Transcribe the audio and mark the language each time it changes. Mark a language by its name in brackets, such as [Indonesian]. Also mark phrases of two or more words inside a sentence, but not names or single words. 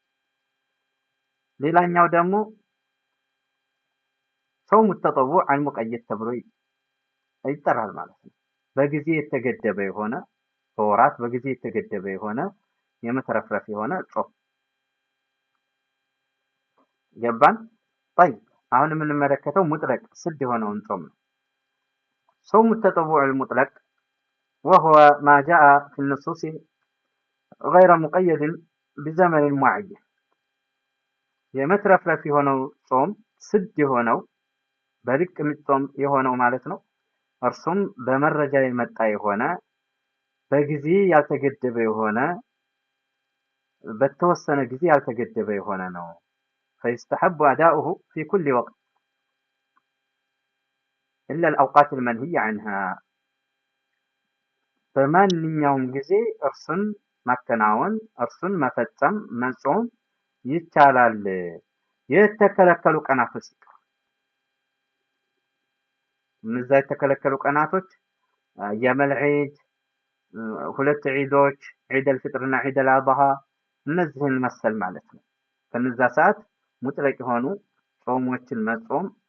[Amharic] ሌላኛው ደግሞ ጾሙ [Arabic] التطوع المقيد [Amharic] ተብሎ ይጠራል ማለት ነው። በጊዜ የተገደበ የሆነ በወራት በጊዜ የተገደበ የሆነ የመተረፍረፍ የሆነ ጾም ገባን? طيب አሁን የምንመለከተው ሙጥለቅ ስድ የሆነውን ጾም ነው። ጾሙ [Arabic] التطوع المطلق وهو ما جاء في النصوص غير مقيد بزمن معين [Amharic] የመትረፍረፍ የሆነው ጾም ስድ የሆነው በልቅ የሚጾም የሆነው ማለት ነው። እርሱም በመረጃ የመጣ የሆነ በጊዜ ያልተገደበ የሆነ በተወሰነ ጊዜ ያልተገደበ የሆነ ነው። [Arabic] فيستحب أداؤه في كل وقت إلا الأوقات المنهية عنها [Amharic] በማንኛውም ጊዜ እርሱን ማከናወን እርሱን መፈጸም መጾም ይቻላል የተከለከሉ ቀናቶች ሲቀር። እነዛ የተከለከሉ ቀናቶች የመል ዒድ፣ ሁለት ዒዶች ዒድ አልፍጥርና ዒድ አልአድሃ እነዚህን መሰል ማለት ነው። በነዛ ሰዓት ሙጥለቅ የሆኑ ጾሞችን መጾም